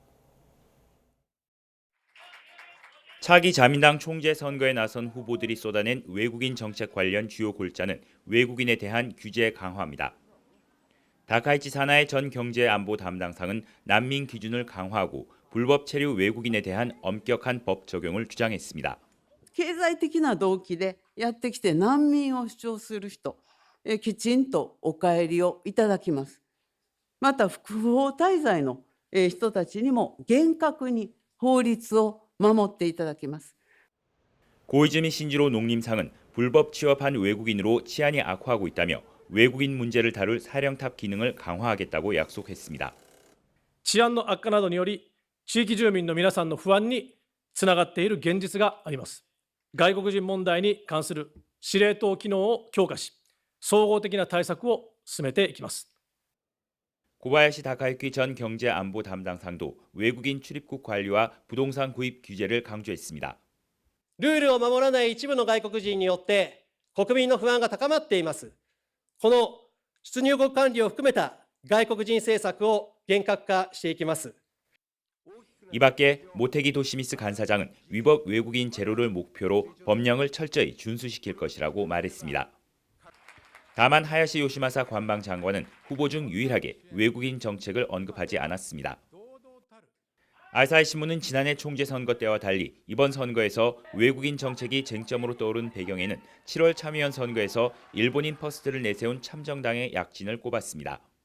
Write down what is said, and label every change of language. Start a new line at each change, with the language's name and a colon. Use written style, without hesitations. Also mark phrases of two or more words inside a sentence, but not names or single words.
Korean: 차기 자민당 총재 선거에 나선 후보들이 쏟아낸 외국인 정책 관련 주요 골자는 외국인에 대한 규제 강화입니다. 다카이치 사나의 전 경제안보 담당상은 난민 기준을 강화하고 불법 체류 외국인에 대한 엄격한 법 적용을 주장했습니다.
Japanese: 経済的な動機でやってきて難民を主張する人、きちんとお帰りをいただきます。また不法滞在の人たちにも厳格に法律を守っていただきます。
Korean: 고이즈미 신지로 농림상은 불법 취업한 외국인으로 치안이 악화하고 있다며 외국인 문제를 다룰 사령탑 기능을 강화하겠다고 약속했습니다.
Japanese: 治安の悪化などにより地域住民の皆さんの不安につながっている現実があります。外国人問題に関する司令塔機能を強化し、総合的な対策を進めていきます。
Korean: 고바야시 다카유키 전 경제안보 담당상도 외국인 출입국 관리와 부동산 구입 규제를 강조했습니다.
Japanese: ルールを守らない一部の外国人によって国民の不安が高まっています。この出入国管理を含めた外国人政策を厳格化していきます。
Korean: 이 밖에 모테기 도시미스 간사장은 위법 외국인 제로를 목표로 법령을 철저히 준수시킬 것이라고 말했습니다. 다만 하야시 요시마사 관방장관은 후보 중 유일하게 외국인 정책을 언급하지 않았습니다. 아사히 신문은 지난해 총재 선거 때와 달리 이번 선거에서 외국인 정책이 쟁점으로 떠오른 배경에는 7월 참의원 선거에서 일본인 퍼스트를 내세운 참정당의 약진을 꼽았습니다.